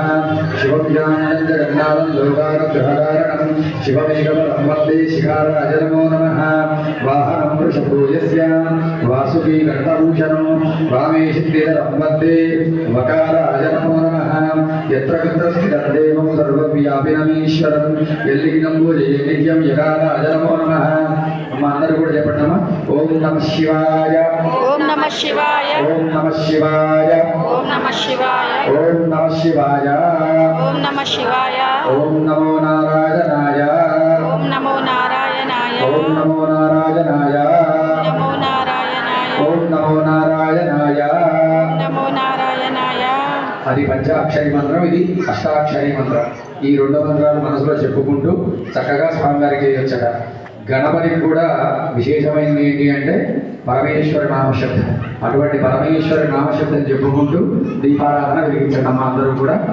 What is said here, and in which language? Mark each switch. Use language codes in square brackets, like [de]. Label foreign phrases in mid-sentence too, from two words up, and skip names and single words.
[sa] शिवं ज्ञानं जगन्नाथं लोकागतहरणं शिवमेकवरं वन्दे शिखाराय नमो नमः। वाहनं वृषभूयस्य वासुकी कर्णभूषणं वामे सिद्धिधरं वन्दे वकाराय नमो नमः। यत्र कुत्रस्थितं देवं सर्वव्यापिनमीश्वरं यल्लिङ्गम्बुजे नित्यं यकाराय नमो नमः। [te] అందరూ కూడా చెప్పండమ్మా. [sa] ఓం నమః శివాయ, ఓం నమః శివాయ, ఓం నమః శివాయ, ఓం నమః శివాయ, ఓం నమః శివాయ, ఓం నమః శివాయ, ఓం నమో నారాయణాయ, ఓం నమో నారాయణాయ, ఓం నమో నారాయణాయ, నమో నారాయణాయ, ఓం నమో నారాయణాయ. నమో నారాయణాయ. [te] అది పంచాక్షరి మంత్రం, ఇది అష్టాక్షరి మంత్రం. ఈ రెండు మంత్రాలు మనసులో చెప్పుకుంటూ చక్కగా స్వామివారికి చేయొచ్చట. గణపతికి కూడా విశేషమైనది ఏంటి అంటే పరమేశ్వర నామశబ్దం. అటువంటి పరమేశ్వర నామశబ్దం చెప్పుకుంటూ దీపారాధన వెలిగించండి అమ్మ అందరూ కూడా.